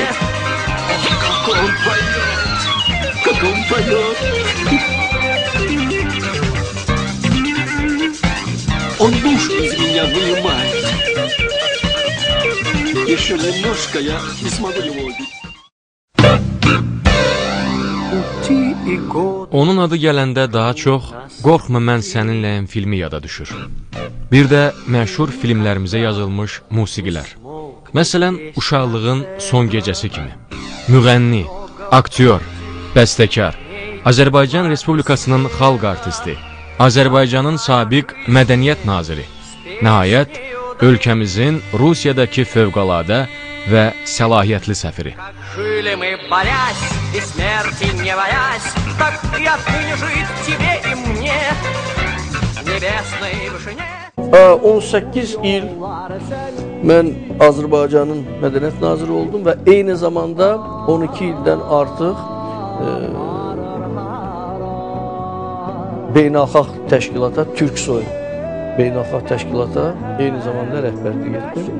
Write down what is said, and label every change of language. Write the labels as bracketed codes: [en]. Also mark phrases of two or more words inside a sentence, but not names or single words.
[ru] Как он поет, как он поет. Он душу из меня вынимает. Еще немножко я не смогу его убить. [az] Onun adı gələndə daha çox Qorxma mən səninləyəm filmi yada düşür. Bir də məşhur filmlərimizə yazılmış musiqilər. Məsələn, Uşaqlığın son gecəsi kimi. Müğənni, aktyor, bəstəkar, Azərbaycan Respublikasının xalq artisti, Azərbaycanın sabiq mədəniyyət naziri, nəhayət, ölkəmizin Rusiyadakı fövqəladə və səlahiyyətli səfiri. [ru] Жили мы, борясь и смерти не боясь, так и отныне жить тебе и мне. В nебesной вышине. [az] 18 il mən Azərbaycanın mədəniyyət naziri oldum və eyni zamanda 12 ildən artıq beynəlxalq təşkilata, Türksoy beynəlxalq təşkilata eyni zamanda rəhbərlik etdim.